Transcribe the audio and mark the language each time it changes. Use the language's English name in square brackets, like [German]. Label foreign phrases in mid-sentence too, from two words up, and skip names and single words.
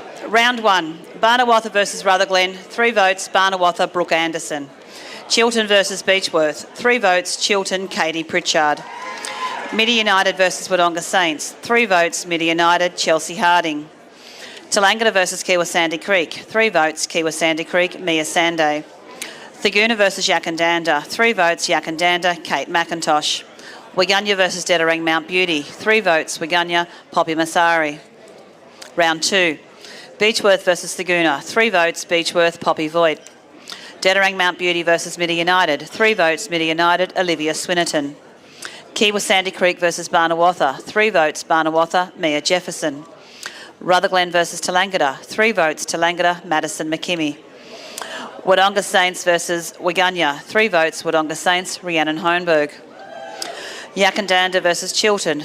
[English] Round 1, Barnawatha versus Rutherglen, 3 votes, Barnawatha, Brooke Anderson. Chiltern versus Beechworth, 3 votes, Chiltern, Katie Pritchard. Midi United versus Wodonga Saints, 3 votes, Midi United, Chelsea Harding. Tallangatta versus Kiwa Sandy Creek, 3 votes, Kiwa Sandy Creek, Mia Sanday. Thaguna versus Yakandanda. 3 votes, Yakandanda, Kate McIntosh. Wigunya versus Dettering Mount Beauty. 3 votes, Wigunya, Poppy Masari. Round 2. Beechworth versus Thaguna. 3 votes, Beechworth, Poppy Voigt. Dettering Mount Beauty versus Midi United. 3 votes, Midi United, Olivia Swinnerton. Kiwa Sandy Creek versus Barnawatha. 3 votes, Barnawatha, Mia Jefferson. Rutherglen versus Tallangatta. 3 votes, Tallangatta, Madison McKimmie. Wodonga Saints versus Wigunya. 3 votes, Wodonga Saints, Rhiannon Hohenberg. Yakandanda versus Chiltern.